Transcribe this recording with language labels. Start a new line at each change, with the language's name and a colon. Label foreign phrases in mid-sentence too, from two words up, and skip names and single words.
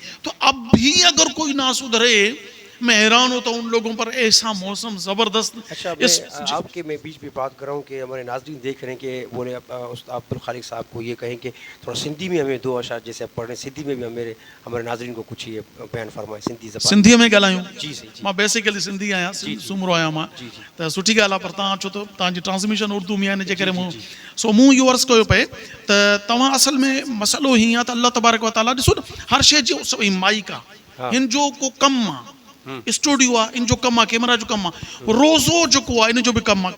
Urdu: تو اب بھی اگر کوئی نہ سدھرے، میں حیران ہوتا ہوں ان لوگوں پر، ایسا موسم زبردست۔ اچھا، آپ کے میں بیچ میں بات کر رہا ہوں کہ ہمارے ناظرین دیکھ رہے ہیں کہ بولے استاد عبدالخالق صاحب کو یہ کہیں کہ تھوڑا سندھی میں ہمیں دو اشعار جیسے آپ پڑھ رہے ہیں، سندھی میں بھی ہمارے ناظرین کو کچھ یہ بیان فرمائے سندھی زبان۔ سندھی میں ॻाल्हायूं؟ جی جی،
Sindhi: मां बेसिकली सिंधी आहियां، सूमरो आहियां मां، त सुठी ॻाल्हि आहे। पर तव्हां छो त तव्हांजी ट्रांसमिशन उर्दू में आहे, हिन जे करे मूं इहो अर्ज़ु कयो पए त तव्हां असल में मसइलो हीअं आहे त
Arabic: الله تبارك وتعالى,
Sindhi: ॾिसो न, हर शइ जो माइक आहे, हिन जो को कमु आहे, स्टूडियो आहे, इन जो कमु आहे, कैमरा जो कमु आहे, रोज़ो जेको आहे इन जो बि कमु आहे।